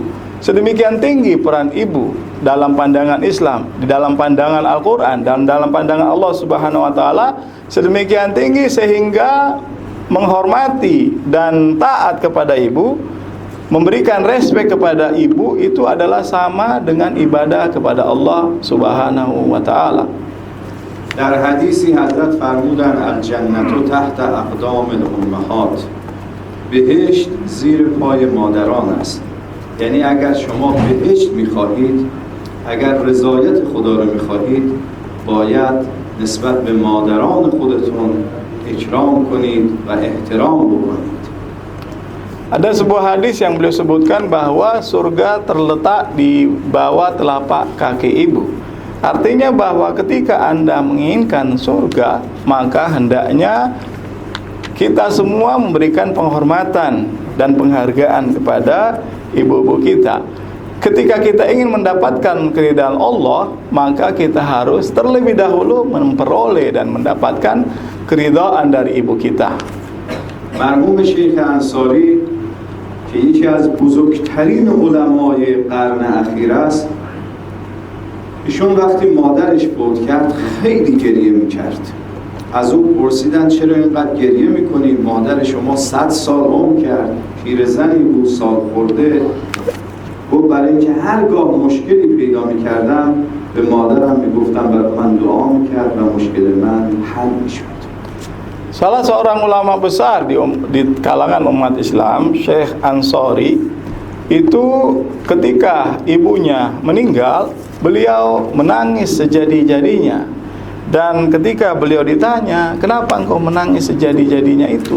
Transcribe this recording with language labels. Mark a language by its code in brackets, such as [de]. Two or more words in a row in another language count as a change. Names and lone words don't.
[id] Sedemikian tinggi peran ibu dalam pandangan Islam, di dalam pandangan Al-Quran, dan dalam pandangan Allah [ar] سبحانه وتعالى [id] sedemikian tinggi sehingga menghormati dan taat kepada ibu, memberikan respek kepada ibu itu adalah sama dengan ibadah kepada Allah [ar] سبحانه وتعالى. [fa] در حدیثی حضرت فرمودن [ar] الجنة تحت اقدام الامهات. [fa] بهشت زیر پای مادران است. یعنی اگر شما بهشت میخواهید، اگر رضایت خدا رو میخواهید، باید نسبت به مادران خودتون اکرام کنید و احترام بکنید. [id] Ada sebuah hadis yang beliau sebutkan bahwa surga terletak di bawah telapak kaki ibu. Artinya bahwa ketika Anda menginginkan surga, maka hendaknya kita semua memberikan penghormatan dan penghargaan kepada ibu-ibu kita. Ketika kita ingin mendapatkan keridhaan Allah, maka kita harus terlebih dahulu memperoleh dan mendapatkan keridhaan dari ibu kita. [fa] مرحوم شیخ انصاری که یکی از بزرگترین علمای قرن اخیر است، ایشون وقتی مادرش فوت کرد خیلی گریه میکرد. از او پرسیدن چرا اینقدر گریه میکنی؟ مادر شما 100 سال عمر کرد، پیرزنی بود، سال خورده. گفت برای اینکه هرگاه مشکلی پیدا میکردم به مادرم میگفتم برای من دعا میکرد و مشکل من حل میشد. [id] Salah seorang ulama besar di kalangan umat Islam, Syekh Ansori, itu ketika ibunya meninggal, beliau menangis sejadi-jadinya. Dan ketika beliau ditanya, kenapa engkau menangis sejadi-jadinya itu?